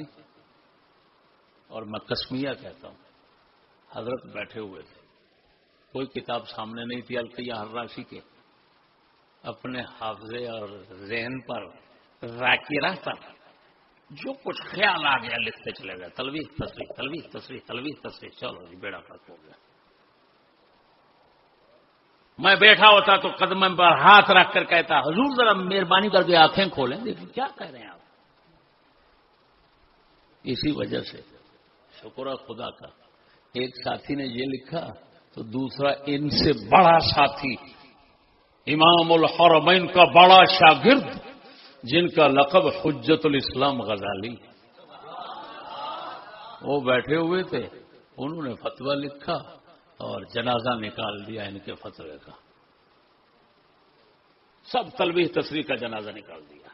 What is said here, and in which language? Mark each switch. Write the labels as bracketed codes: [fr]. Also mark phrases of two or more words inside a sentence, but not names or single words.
[ur] اور میں قسمیہ کہتا ہوں، حضرت بیٹھے ہوئے تھے، کوئی کتاب سامنے نہیں تھی القیہ حراسی کے، اپنے حافظے اور ذہن پر ذاکرہ پر جو کچھ خیال آ گیا لکھتے چلے گئے، تلویح تصریح تلویح تصریح تلویح تصریح، چلو جی بیڑا فرق ہو گیا۔ میں بیٹھا ہوتا تو قدم پر ہاتھ رکھ کر کہتا حضور ذرا مہربانی کر کے آنکھیں کھولیں، دیکھیں کیا کہہ رہے ہیں آپ۔ اسی وجہ سے شکر ہے خدا کا، ایک ساتھی نے یہ لکھا تو دوسرا ان سے بڑا ساتھی، امام الحرمین کا بڑا شاگرد جن کا لقب حجت الاسلام غزالی، وہ بیٹھے ہوئے تھے، انہوں نے فتویٰ لکھا اور جنازہ نکال دیا ان کے فتوے کا، سب تلویح تصریح کا جنازہ نکال دیا۔